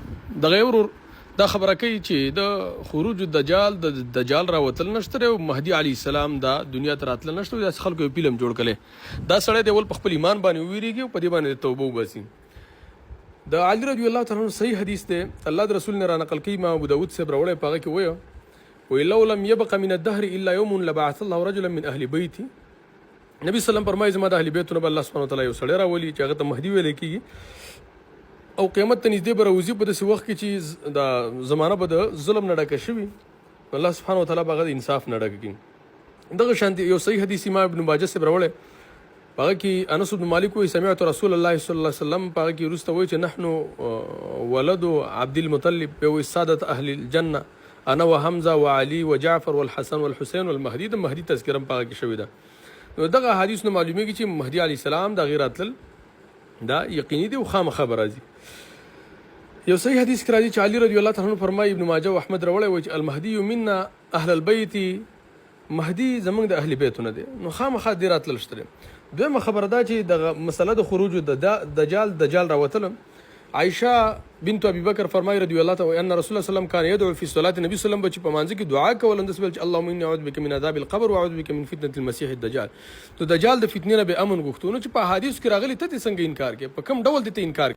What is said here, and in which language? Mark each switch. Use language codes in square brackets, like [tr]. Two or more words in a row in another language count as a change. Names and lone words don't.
[ps] دغه ورور دا خبره کوي چې د [ar] خروج الدجال [ps] د دجال راوتل نشته او مهدي [ar] علی السلام [ps] دا دنیا ته راتل نشته. د خلکو یو فلم جوړ کړي، دا سړی دی ول په خپل ایمان باندې ویریږي او په دې باندې توبه وباسي. د علي [ar] رضی الله تعالی عنہ [ps] صحیح حدیث دی، الله د رسول نه را نقل کوي، ما ابو داود سے بروړې پاغه کې وایو [ar] لو لم يبق من الدهر الا يوم لبعث الله رجلا من اهل بيتي. [ps] نبی [ar] صلی الله علیه وسلم [ps] فرمایي زما د اهل بیتونو به [ar] الله سبحانه وتعالی [ps] یو سړی راولي چې هغه ته مهدي ویل کېږي او قیامت ته نږدې به راوځي. په داسې وخت کې چې دا زمانه به د ظلم نه ډکه شوي، [ar] الله سبحانه وتعالی [ps] به هغه د انصاف نه ډکه کړي. دغه شانتي یو صحیح حدیث امام ابن ماجه صاحب راوړی، په هغه کې انس بن مالک وایي [ar] سمعت رسول الله صلی الله علیه وسلم، [ps] په هغه کې وروسته وایي چې [ar] نحن ولد عبد المطلب، [ps] په وایي [ar] سادة اهل الجنه انا وحمزه وعلي وجعفر والحسن والحسين والمهدي. [ps] د مهدي تذکره په هغه کې شوې ده. نو دغه حدیث نو معلومیږي چې مهدي [ar] علی السلام [ps] د غیر راتلل دا یقیني دی او خامخا به راځي. یو صحیح حدیث کې راځي چې علي [ar] رضی الله تعالی عنہ [ps] فرمایي، ابن ماجه او احمد راوړی وایي چې [ar] المهدي منا اهل البيت، [ps] مهدي زمونږ د اهل بیتونه دی، نو خامخا دې راتلل شته. دویمه خبره دا چې دغه مسله د خروج د دجال راوتل، عائشه بنت ابي بکر فرمایي [ar] رضی الله تعالی ان رسول الله صلی الله علیه وسلم کان يدعو في الصلاه، [ps] نبی [ar] صلی الله علیه وسلم [ps] په مانځ کې دعا کول اندس بل چې [ar] اللهم اني اعوذ بك من عذاب القبر واعوذ بك من فتنه المسيح الدجال. [ps] تو دجال د فتنې نه به امن غوښتو، نو چې په حدیث کې راغلي ته څنګه انکار کې، په کوم ډول دې ته انکار